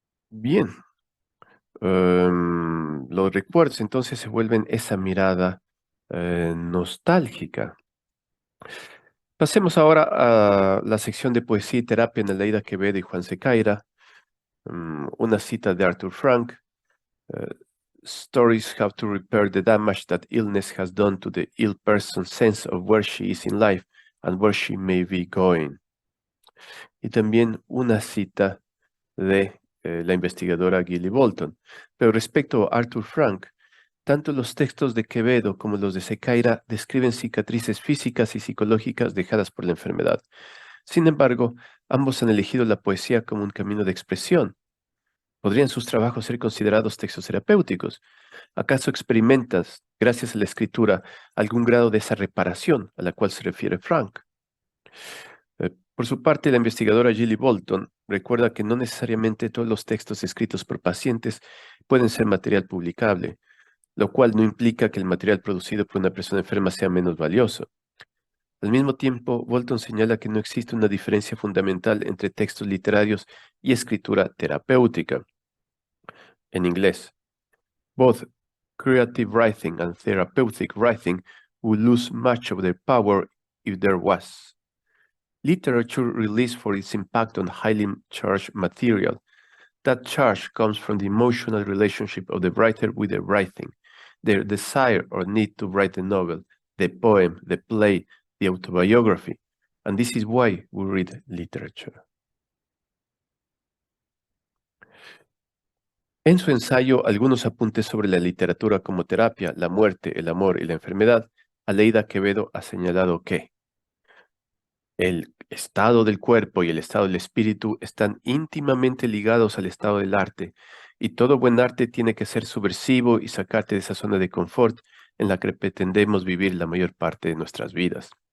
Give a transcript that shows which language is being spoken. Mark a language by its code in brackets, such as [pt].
[es] Bien. Los recuerdos entonces se vuelven esa mirada nostálgica. Pasemos ahora a la sección de poesía y terapia en Aleida Quevedo y Juan Secaira. Una cita de Arthur Frank. [en] Uh, Stories have to repair the damage that illness has done to the ill person's sense of where she is in life and where she may be going. [es] Y también una cita de la investigadora Gilly Bolton. Pero respecto a Arthur Frank, tanto los textos de Quevedo como los de Secaira describen cicatrices físicas y psicológicas dejadas por la enfermedad. Sin embargo, ambos han elegido la poesía como un camino de expresión. ¿Podrían sus trabajos ser considerados textos terapéuticos? ¿Acaso experimentas, gracias a la escritura, algún grado de esa reparación a la cual se refiere Frank? Por su parte, la investigadora Gilly Bolton recuerda que no necesariamente todos los textos escritos por pacientes pueden ser material publicable, lo cual no implica que el material producido por una persona enferma sea menos valioso. Al mismo tiempo, Bolton señala que no existe una diferencia fundamental entre textos literarios y escritura terapéutica. En inglés, [en] both creative writing and therapeutic writing would lose much of their power if there was. Literature released for its impact on highly charged material. That charge comes from the emotional relationship of the writer with the writing, their desire or need to write the novel, the poem, the play, the autobiography. And this is why we read literature. [es] En su ensayo, algunos apuntes sobre la literatura como terapia, la muerte, el amor y la enfermedad, Aleida Quevedo ha señalado que el estado del cuerpo y el estado del espíritu están íntimamente ligados al estado del arte, y todo buen arte tiene que ser subversivo y sacarte de esa zona de confort en la que pretendemos vivir la mayor parte de nuestras vidas.